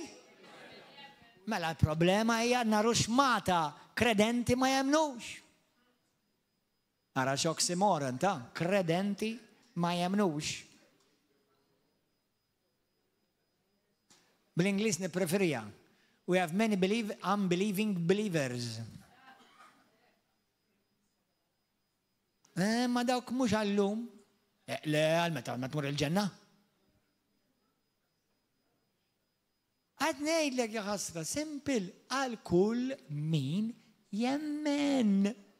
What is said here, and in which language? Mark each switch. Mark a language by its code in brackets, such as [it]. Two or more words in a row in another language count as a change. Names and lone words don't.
[mt] Mela l-problema hija naru xmata kredenti ma jemnux. Ara x'oksimoron ta' kredenti ma jemnux. Bl-Ingliż nippreferija. [en] We have many unbelieving believers. [mt] Ma dawk mhux għallum. Le għal-meta tmur il-ġenna. Għad ngħidlek ja ħasra, simple għal kull min jemmen.